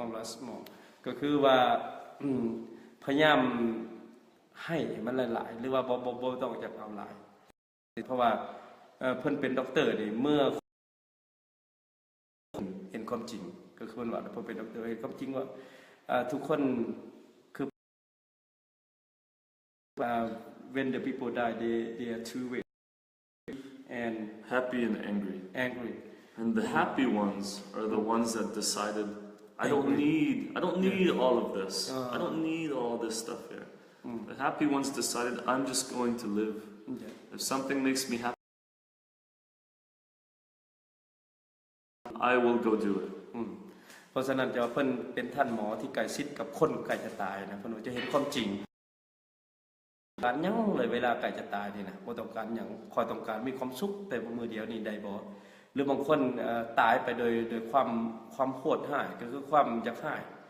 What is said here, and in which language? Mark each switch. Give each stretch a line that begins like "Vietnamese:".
English: less more
Northeastern Thai: ก็คือว่าพยายามให้มันหลายๆหรือว่าบ่ต้องอยากเอาหลายเพราะว่าเพิ่นเป็นด็อกเตอร์นี่เมื่อเห็นความจริงก็คือเพิ่นว่าเพิ่นเป็นด็อกเตอร์เห็นความจริงว่าทุกคนคือ
English: when the people die they are two ways and happy and angry. And the happy ones are the ones that decided I don't need all of this. I don't need all this stuff here. The happy ones decided I'm just going to live. If something makes me happy, I will go do it.
Northeastern Thai: เพราะฉะนั้นจะเพิ่นเป็นท่านหมอที่ใกล้ชิดกับคนใกล้จะตายนะเพิ่นจะเห็นความจริงการหยังเลยเวลาใกล้จะตายนี่นะบ่ต้องการหยังคอยต้องการมีความสุขแต่มื้อเดียวนี่ได้บ่หรือบางคนตายไปโดยความโหดร้ายก็คือความอยากร้าย